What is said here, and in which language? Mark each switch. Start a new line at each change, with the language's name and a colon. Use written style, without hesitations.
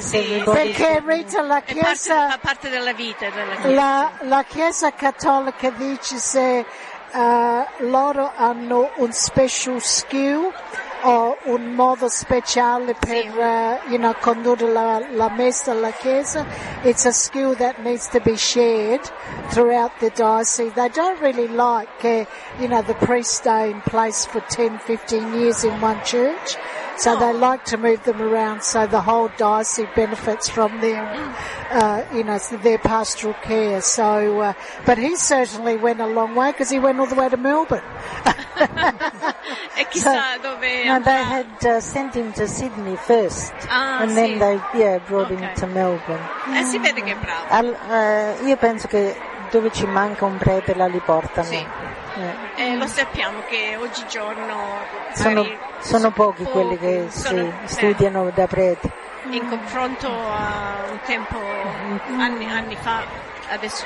Italian: Sì,
English: everybody.
Italian: Perché Rita la chiesa fa parte della vita della chiesa. La chiesa cattolica dice se loro hanno un
English: special skill
Italian: o un modo speciale per sì. Condurre la messa alla chiesa.
English: It's a skill that needs to be shared throughout the diocese. They don't really like that the priests stay in place for 10-15 years in one church. So they like to move them around so the whole diocese benefits from them, their pastoral care. So, but he certainly went a long way because he went all the way to Melbourne.
Italian: E chissà dove andrà.
English: No, they had sent him to Sydney first. Ah, and
Italian: sì.
English: Then they brought him to Melbourne.
Italian: Si vede che è bravo. Io penso che dove ci manca un prete la riportano. Sì. Lo sappiamo che oggigiorno sono pochi quelli che studiano da prete. In confronto a un tempo anni fa, adesso